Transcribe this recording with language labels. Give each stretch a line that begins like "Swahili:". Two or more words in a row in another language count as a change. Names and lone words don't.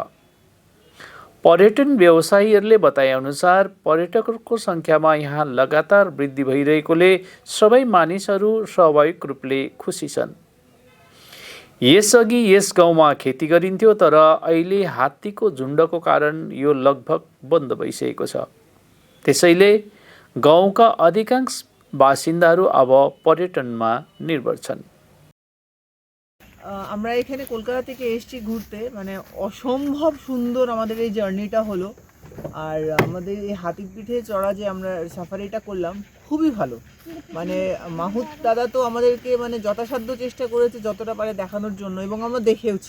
Nepali: पर्यटन व्यवसायीहरूले बताएअनुसार पर्यटकहरूको सङ्ख्यामा यहाँ लगातार वृद्धि भइरहेकोले सबै मानिसहरू स्वाभाविक रूपले खुसी छन्। यसअघि यस गाउँमा खेती गरिन्थ्यो, तर अहिले हात्तीको झुन्डको कारण यो लगभग बन्द भइसकेको छ। त्यसैले गाउँका अधिकांश बासिन्दाहरू अब पर्यटनमा निर्भर छन्।
Bangla: আমরা এখানে কলকাতা থেকে এসেছি ঘুরতে, মানে অসম্ভব সুন্দর আমাদের এই জার্নিটা হলো। আর আমাদের এই হাতির পিঠে চড়া যে আমরা সাফারিটা করলাম খুবই ভালো। মানে মাহুত দাদা তো আমাদেরকে মানে যথাসাধ্য চেষ্টা করেছে যতটা পারে দেখানোর জন্য, এবং আমরা দেখেওছি।